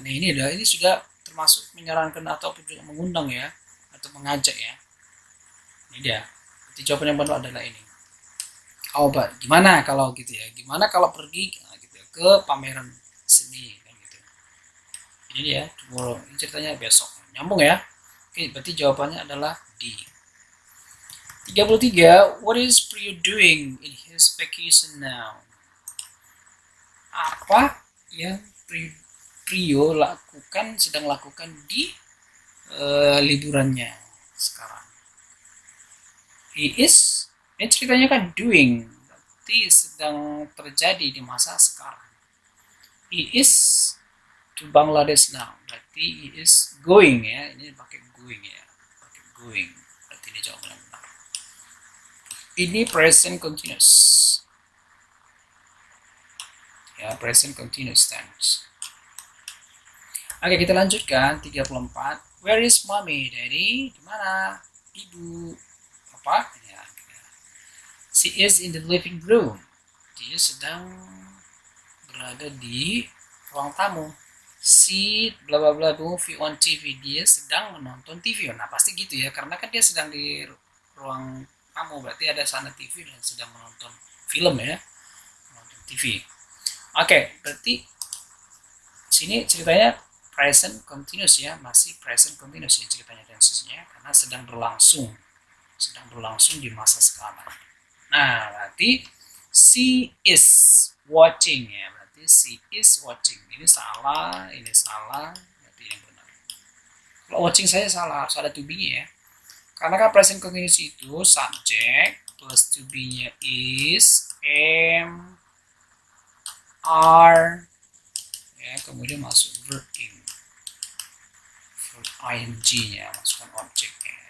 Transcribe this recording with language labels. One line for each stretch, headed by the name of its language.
Indonesian: Nah, ini sudah termasuk menyarankan atau juga mengundang ya, atau mengajak ya. Ini dia. Jadi jawaban yang benar adalah ini. How about? Gimana kalau gitu ya? Gimana kalau pergi gitu ya, ke pameran seni? Ini dia, tomorrow. Ini ceritanya besok. Nyambung ya. Oke, berarti jawabannya adalah D. 33.
English: What is Priyo doing in his vacation now?
Indonesian: Apa yang Priyo sedang lakukan di liburannya sekarang? He is, ini ceritanya kan doing. Berarti sedang terjadi di masa sekarang.
English: He is to Bangladesh now.
Indonesian: Berarti
English: he is going ya.
Indonesian: Ini pakai going ya. Pakai going. Berarti ini jawaban yang benar. Ini present continuous. Ya, present continuous tense. Oke, kita lanjutkan 34.
English: Where is mommy, daddy?
Indonesian: Di mana? Ibu, papa? Ya.
English: She is in the living room.
Indonesian: Dia sedang berada di ruang tamu.
English: See bla bla bla movie on TV.
Indonesian: Dia sedang menonton TV. Nah, pasti gitu ya, karena kan dia sedang di ruang tamu, berarti ada sana TV dan sedang menonton film ya, menonton TV. Oke, berarti sini ceritanya present continuous ya, masih present continuous ya ceritanya tensesnya, karena sedang berlangsung di masa sekarang. Nah, berarti
English: she is watching
Indonesian: ya.
English: She is watching.
Indonesian: Ini salah, berarti yang benar. Kalau watching saya salah, harus ada to be-nya ya. Karena kan present continuous itu subject plus to be-nya is, am, are, ya, kemudian masuk verb ing-nya, masukkan objeknya.